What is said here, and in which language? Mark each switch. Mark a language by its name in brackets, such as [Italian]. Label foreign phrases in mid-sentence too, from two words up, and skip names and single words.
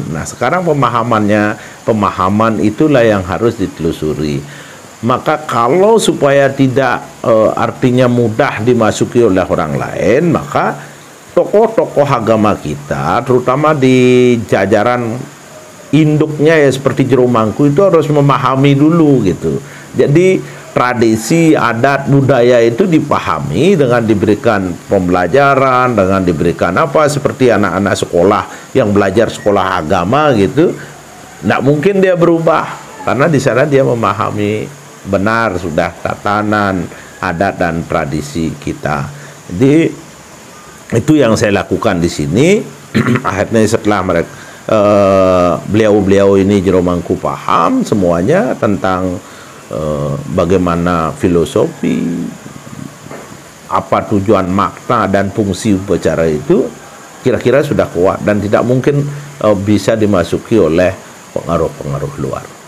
[Indonesian] Nah, sekarang pemahaman itulah yang harus ditelusuri. Maka kalau supaya tidak artinya mudah dimasuki oleh orang lain, maka tokoh-tokoh agama kita terutama di jajaran induknya ya seperti jero mangku itu harus memahami dulu gitu. Jadi tradisi, adat, budaya itu dipahami dengan diberikan pembelajaran, dengan diberikan apa seperti anak-anak sekolah yang belajar sekolah agama gitu. Nggak mungkin dia berubah karena di sana dia memahami benar sudah tatanan, adat dan tradisi kita. Jadi itu yang saya lakukan di sini. Akhirnya setelah mereka beliau-beliau ini jero mangku paham semuanya tentang bagaimana filosofi, apa tujuan, makna dan fungsi upacara itu, kira-kira sudah kuat dan tidak mungkin bisa dimasuki oleh pengaruh-pengaruh luar.